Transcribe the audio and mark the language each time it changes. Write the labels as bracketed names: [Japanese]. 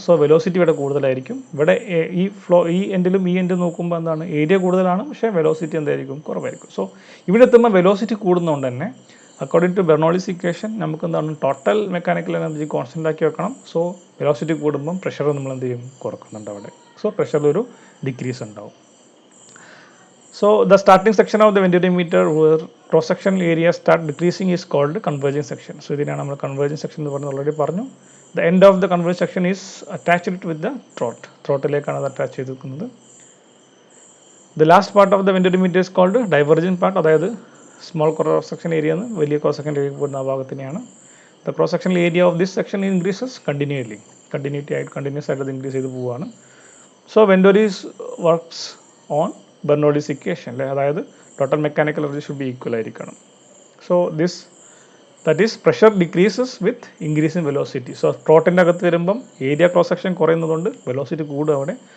[Malayalam] So velocity ഇവിടെ കൂടുതലായിരിക്കും. ഇവിടെ ഈ എൻഡിലും ഈ എൻഡിലും നോക്കുമ്പോൾ എന്താണ് ഏരിയ കൂടുതലാണ്, പക്ഷേ വെലോസിറ്റി എന്തായിരിക്കും, കുറവായിരിക്കും. സോ ഇവിടെ എത്തുമ്പോൾ വെലോസിറ്റി കൂടുന്നതുകൊണ്ട് തന്നെ അക്കോർഡിംഗ് ടു ബെർണോളിസ് ഇക്വേഷൻ നമുക്ക് എന്താണ് ടോട്ടൽ മെക്കാനിക്കൽ എനർജി കോൺസ്റ്റൻ്റ് ആക്കി വെക്കണം. സോ വെലോസിറ്റി കൂടുമ്പം പ്രഷർ നമ്മൾ എന്ത് ചെയ്യും, കുറക്കുന്നുണ്ട് അവിടെ. സോ പ്രഷറിലൊരു ഡിക്രീസ് ഉണ്ടാവും. [English] So the starting section of the ventimeter where cross section area start decreasing is called converging section. [Malayalam] So ഇതിനാണ് നമ്മൾ converging section എന്ന് പറഞ്ഞത് ഓൾറെഡി പറഞ്ഞു. [English] The end of the converging section is attached with the throat. [Malayalam] Throatലേക്കാണ് അത് attach ചെയ്തിരിക്കുന്നത്. [English] The last part of the ventimeter is called divergent part. [Malayalam] അതായത് small cross section area എന്ന് വലിയ ക്രോസ് സെക്ഷൻ ഏരിയ പോകുന്ന ആ ഭാഗത്തിനെയാണ്. [English] The cross section area of this section increases continuously. [Malayalam] Continuous ആയിട്ട് അത് increase ചെയ്ത് പോവുകയാണ്. [English] So Vendoris works on [Malayalam] Bernoulli's equation അല്ലേ, അതായത് total mechanical energy [English] should be equal [Malayalam] ആയിരിക്കണം. [English] So that is pressure decreases with increase in velocity. [Malayalam] So ത്രോട്ടിൻ്റെ അകത്ത് വരുമ്പം area cross section കുറയുന്നതുകൊണ്ട് velocity കൂടും അവിടെ.